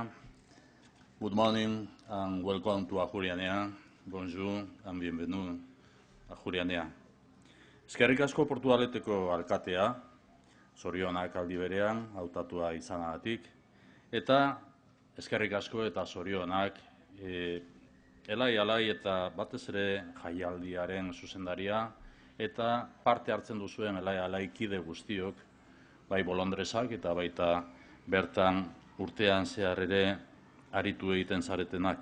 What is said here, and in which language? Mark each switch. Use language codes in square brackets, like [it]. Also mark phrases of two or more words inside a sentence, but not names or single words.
[en] Good morning and welcome to Ajurianea. [fr] Bonjour [en] and [fr] bienvenue. Ajurianea. [eu] Eskerrik asko Portugaleteko alkatea, zorionak aldi berean, hautatua izanagatik, eta eskerrik asko eta zorionak Elai eta batez ere jaialdiaren zuzendaria, eta parte hartzen duzuen Elai kide guztiok, bai bolondresak eta baita bertan urtean zehar ere aritu egiten zaretenak.